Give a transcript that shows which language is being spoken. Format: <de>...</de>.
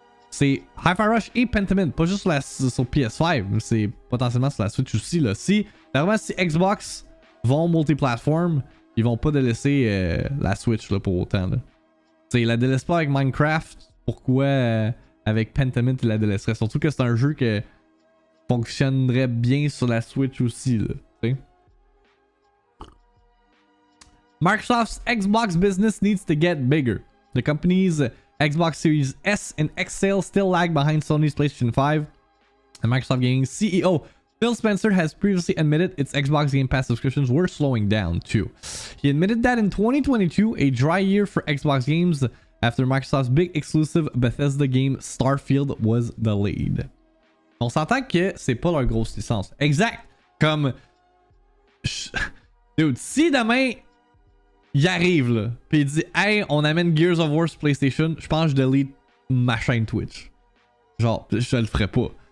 <fr>C'est Hi-Fi Rush et Pentiment, pas juste sur PS5, mais c'est potentiellement sur la Switch aussi. Là. Si Xbox vont multi-platform, ils vont pas délaisser la Switch là, pour autant. Ils la délaissent pas avec Minecraft, pourquoi avec Pentiment ils la délaisseraient? Surtout que c'est un jeu qui fonctionnerait bien sur la Switch aussi.</fr> <en>Là, Microsoft's Xbox business needs to get bigger. The company's Xbox Series S and X sales still lag behind Sony's PlayStation 5. And Microsoft Gaming CEO Phil Spencer has previously admitted its Xbox Game Pass subscriptions were slowing down too. He admitted that in 2022, a dry year for Xbox games after Microsoft's big exclusive Bethesda game Starfield was delayed.</en> <fr>On s'entend que c'est pas leur grosse licence. Exact. Comme... Dude, si demain... il arrive là, pis il dit hey, on amène Gears of War sur PlayStation, je pense que je delete ma chaîne Twitch. Genre, je le ferai pas.</fr>